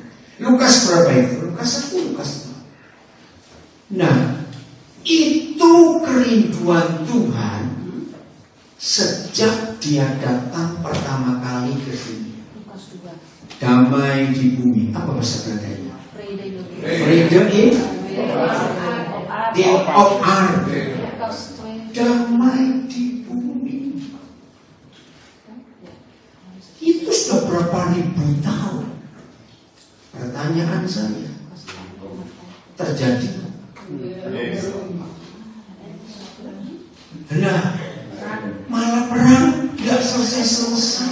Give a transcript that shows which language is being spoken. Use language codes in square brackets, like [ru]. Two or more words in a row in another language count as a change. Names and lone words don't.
[id] Lukas berapa itu? Lukas 1, Lukas 2. Nah, itu kerinduan Tuhan sejak Dia datang pertama kali ke sini. Damai di bumi. Apa bahasa Belandanya? [nl] Vrede in of aarde. [id] Damai di bumi. Itu sudah berapa ribu tahun. Pertanyaan saya, terjadi? Nah, malah perang nggak selesai.